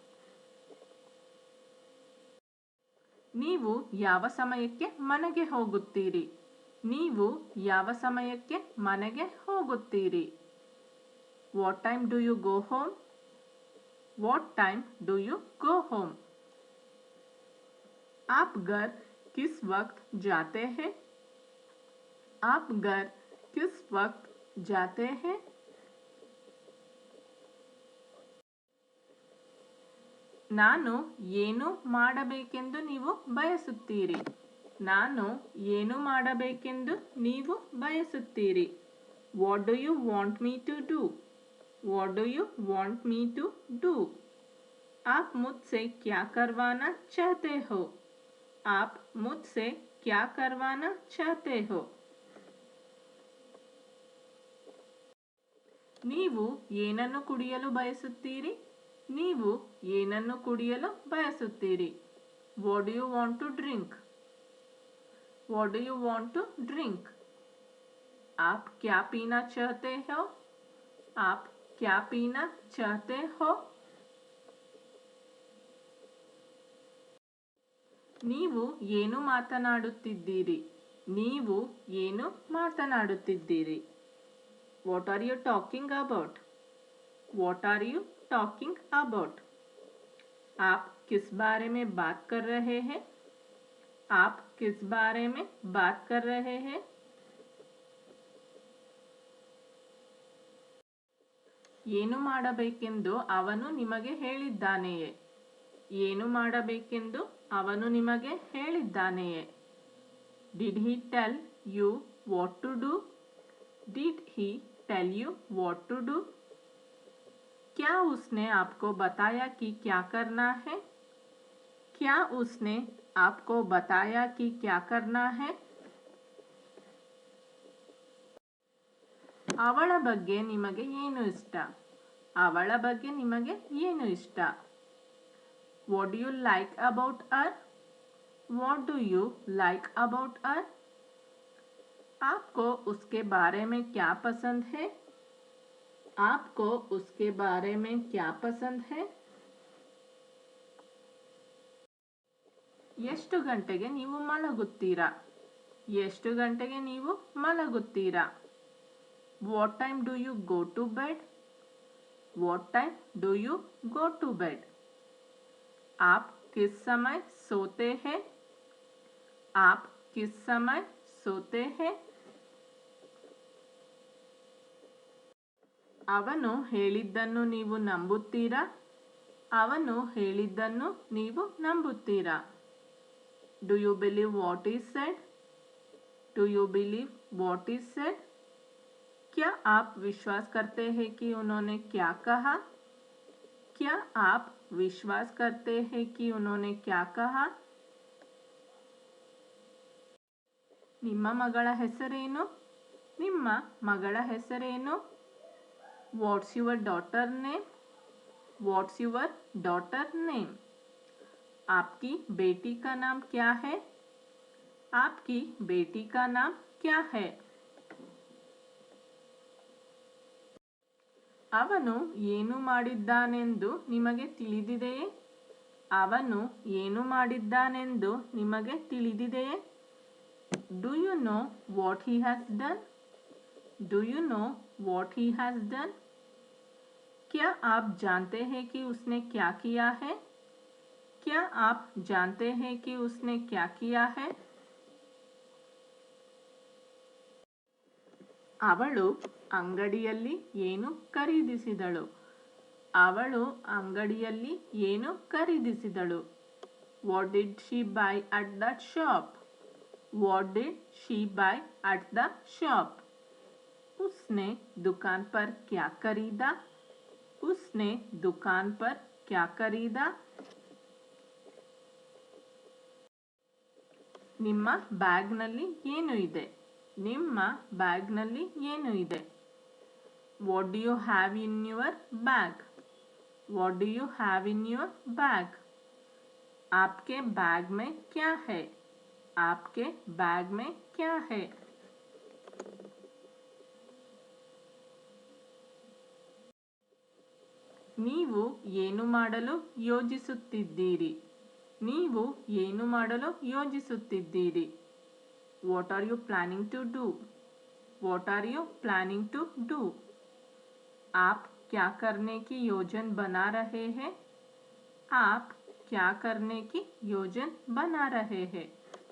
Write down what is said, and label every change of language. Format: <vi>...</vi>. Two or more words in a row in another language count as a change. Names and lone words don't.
<kn>ನೀವು ಯಾವ ಸಮಯಕ್ಕೆ ಮನೆಗೆ ಹೋಗುತ್ತೀರಿ, ನೀವು ಯಾವ ಸಮಯಕ್ಕೆ ಮನೆಗೆ ಹೋಗುತ್ತೀರಿ।</kn> <en>What time do you go home, what time do you go home.</en> <hi>आप घर किस वक्त जाते हैं, आप घर किस वक्त जाते हैं।</hi> <kn>ನಾನು ಏನು ಮಾಡಬೇಕೆಂದು ನೀವು ಬಯಸುತ್ತೀರಿ, ನಾನು ಏನು ಮಾಡಬೇಕೆಂದು ನೀವು ಬಯಸುತ್ತೀರಿ।</kn> <en>What do you want me to do, what do you want me to do.</en> <hi>आप मुझसे क्या करवाना चाहते हो, आप मुझसे क्या करवाना चाहते हो।</hi> <kn>ನೀವು ಏನನ್ನು ಕುಡಿಯಲು ಬಯಸುತ್ತೀರಿ, ನೀವು ಏನನ್ನು ಕುಡಿಯಲು ಬಯಸುತ್ತೀರಿ।</kn> <en>What do you want to drink, what do you want to drink.</en> <hi>आप क्या पीना चाहते हो, आप क्या पीना चाहते हो।</hi> <kn>ನೀವು ಏನು ಮಾತನಾಡುತ್ತಿದ್ದೀರಿ, ನೀವು ಏನು ಮಾತನಾಡುತ್ತಿದ್ದೀರಿ।</kn> <en>What are you talking about, what are you talking about.</en> <hi>आप किस बारे में बात कर रहे हैं, आप किस बारे में बात कर रहे हैं।</hi> <kn>ಏನು ಮಾಡಬೇಕೆಂದು ಅವನು ನಿಮಗೆ ಹೇಳಿದ್ದಾನೆಯೇ, ಏನು ಮಾಡಬೇಕೆಂದು ಅವನು ನಿಮಗೆ ಹೇಳಿದ್ದಾನೆಯೇ।</kn> <en>Did he tell you what to do, did he tell you what to do.</en> <hi>क्या उसने आपको बताया कि क्या करना है, क्या उसने आपको बताया कि क्या करना है।</hi> <kn>ಅವಳ ಬಗ್ಗೆ ನಿಮಗೆ ಏನು ಇಷ್ಟ, ಅವಳ ಬಗ್ಗೆ ನಿಮಗೆ ಏನು ಇಷ್ಟ।</kn> <en>What do you like about her, what do you like about her.</en> <hi>आपको उसके बारे में क्या पसंद है, आपको उसके बारे में क्या पसंद है।</hi> <kn>ಎಷ್ಟು ಗಂಟೆಗೆ ನೀವು ಮಲಗುತ್ತೀರಾ, ಎಷ್ಟು ಗಂಟೆಗೆ ನೀವು ಮಲಗುತ್ತೀರಾ।</kn> <en>What time do you go to bed, what time do you go to bed.</en> <hi>आप किस समय सोते हैं? आप किस समय सोते हैं?</hi> <kn>ಅವನು ಹೇಳಿದ್ದನ್ನು ನೀವು ನಂಬುತ್ತೀರಾ? ಅವನು ಹೇಳಿದ್ದನ್ನು ನೀವು ನಂಬುತ್ತೀರಾ?</kn> <en>Do you believe what is said? Do you believe what is said?</en> <hi>क्या आप विश्वास करते हैं कि उन्होंने क्या कहा? क्या आप विश्वास करते हैं कि उन्होंने क्या कहा?</hi> <kn>ನಿಮ್ಮ ಮಗಳ ಹೆಸರೇನು? ನಿಮ್ಮ ಮಗಳ ಹೆಸರೇನು?</kn> <en>What's your daughter name? What's your daughter name?</en> <hi>आपकी बेटी का नाम क्या है? आपकी बेटी का नाम क्या है?</hi> <kn>ಅವನು ಏನು ಮಾಡಿದ್ದಾನೆಂದು ನಿಮಗೆ ತಿಳಿದಿದೆಯೇ? ಅವನು ಏನು ಮಾಡಿದ್ದಾನೆಂದು ನಿಮಗೆ ತಿಳಿದಿದೆಯೇ?</kn> <en>Do you know what he has done? Do you know what he has done?</en> <hi>क्या आप जानते हैं कि उसने क्या किया है? क्या आप जानते हैं कि उसने क्या किया है?</hi> <kn>ಅವಳು ಅಂಗಡಿಯಲ್ಲಿ ಏನು ಖರೀದಿಸಿದಳು? ಅವಳು ಅಂಗಡಿಯಲ್ಲಿ ಏನು ಖರೀದಿಸಿದಳು?</kn> <en>What did she buy at that shop? What did she buy at the shop?</en> <hi>उसने दुकान पर क्या खरीदा? उसने दुकान पर क्या खरीदा?</hi> <kn>ನಿಮ್ಮ ಬ್ಯಾಗ್ನಲ್ಲಿ ಏನು ಇದೆ? ನಿಮ್ಮ ಬ್ಯಾಗ್ನಲ್ಲಿ ಏನು ಇದೆ?</kn> <en>What do you have in your bag? What do you have in your bag?</en> <hi>आपके बैग में क्या है? आपके बैग में क्या है?</hi> <kn>ನೀವು ಏನು ಮಾಡಲು ಯೋಜಿಸುತ್ತಿದ್ದೀರಿ? ನೀವು ಏನು ಮಾಡಲು ಯೋಜಿಸುತ್ತಿದ್ದೀರಿ?</kn> <en>What are you planning to do? What are you planning to do?</en> <hi>आप क्या करने की योजना बना रहे हैं? आप क्या करने की योजना बना रहे हैं?</hi>